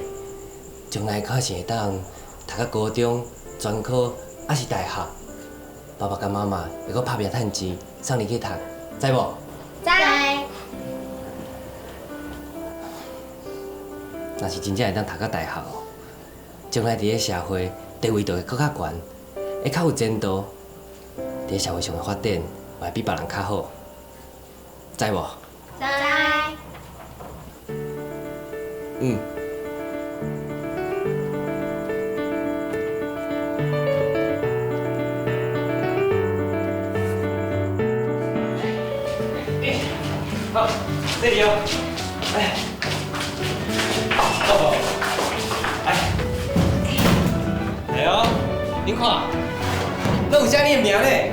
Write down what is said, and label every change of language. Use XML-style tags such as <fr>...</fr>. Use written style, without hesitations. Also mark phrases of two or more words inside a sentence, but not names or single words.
<nan>将来考试会当读到高中、专科，还是大学，爸爸甲妈妈会搁拍拼趁钱，送你去读，知无？知。若是真正会当读到大学哦，将来伫咧社会地位就会搁较悬，会较有前途，伫咧社会上的发展会比别人较好，知无？知。嗯。好，这里哦，哎，抱抱，哎，来哦，您看，那有写你的名嘞。</nan>